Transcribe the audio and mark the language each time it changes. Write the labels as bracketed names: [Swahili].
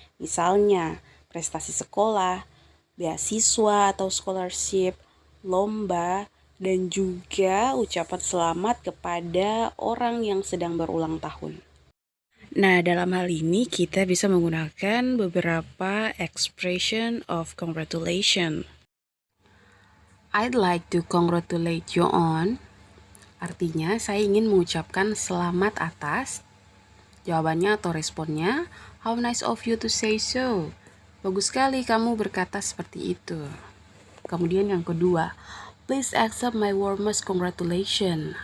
[Indonesian] Misalnya, prestasi sekolah, beasiswa atau scholarship, lomba, dan juga ucapan selamat kepada orang yang sedang berulang tahun. Nah, dalam hal ini kita bisa menggunakan beberapa expression of congratulation. [English] I'd like to congratulate you on. [Indonesian] Artinya, saya ingin mengucapkan selamat atas. Jawabannya atau responnya, [English] how nice of you to say so. [Indonesian] Bagus sekali kamu berkata seperti itu. Kemudian yang kedua, [English] please accept my warmest congratulations.